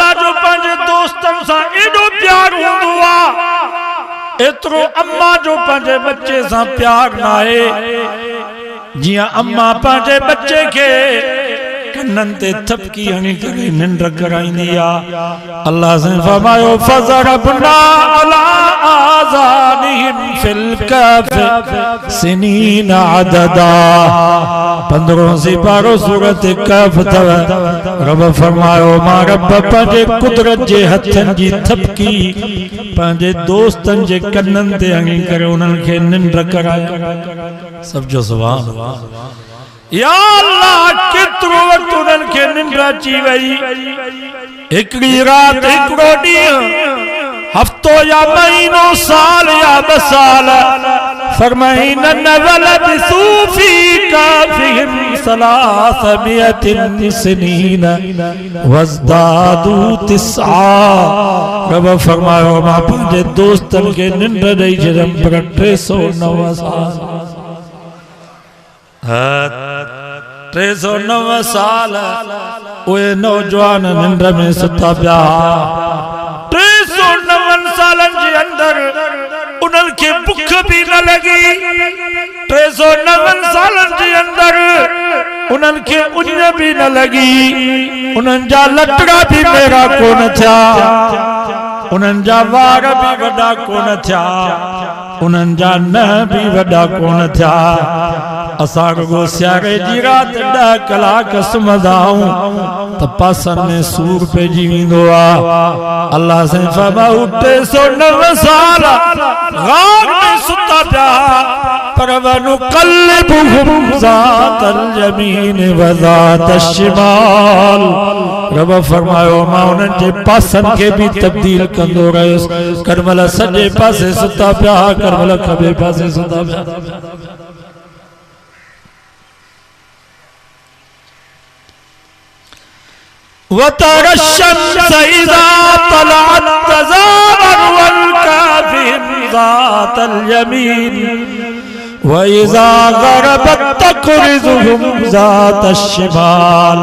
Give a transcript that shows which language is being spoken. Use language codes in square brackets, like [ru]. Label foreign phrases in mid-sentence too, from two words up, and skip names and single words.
[sd] जो पंहिंजे दोस्तन सां एॾो प्यार हूंदो आहे एतिरो अम्मा जो पंहिंजे बच्चे सां प्यार न आहे जियां अम्मा पंहिंजे बच्चे खे कन्नन ते थपकी हणी करे निंड कराईंदी आ। अल्लाह से फरमायो [ar] فضربنا على آذانهم في الكهف سنين عددا. [sd] 15 सिपारो सूरत कहफ़ तव। रब फरमायो मां रब पंहिंजे कुदरत जे हथन जी थपकी पंहिंजे दोस्तन जे कन्नन ते हणी करे उन्हनि खे निंड कराया। सब जो सुभान या अल्लाह केतिरो वक्त उन्हनि खे निंड अची वई। हिकिड़ी रात हिकिड़ो ॾींहुं हफ्तो या महीनो साल या 2 साल फरमाइन [ar] ولبثوا في كهفهم ثلاث مائة سنين وازدادوا تسعا. [sd] रब फरमायो मां पंहिंजे दोस्तन खे निंड ॾेई छॾियमि पर 309 साल 309 साल उहे नौजवान निंड में सुता पिया। 309 सालनि जे अंदर उन्हनि खे बुख भी न लगी। 309 सालनि जे अंदर उन्हनि खे उञ भी न लगी। उन्हनि जा लटड़ा भी मेरा कोन थिया। उन्हनि जा वार भी वॾा कोन थिया। उन्हनि जा नह भी वॾा कोन थिया। असां रुगो सियारे जी रात 10 कलाक सुम्हंदा आहियूं त पासनि में सूर पइजी वेंदो आहे। अल्लाह से फरमायो 309 साल गार में सुता पिया पर [ar] ونقلبهم ذات اليمين وذات الشمال. [sd] रब फरमायो मां उन्हनि जे पासनि खे भी तब्दील कंदो रहियुसि। करमल सॼे पासे सुता पिया करमल खबे पासे सुता पिया। [ar] وترى الشمس إذا طلعت تزاور عن كهفهم ذات اليمين وإذا غربت تقرضهم ذات الشمال.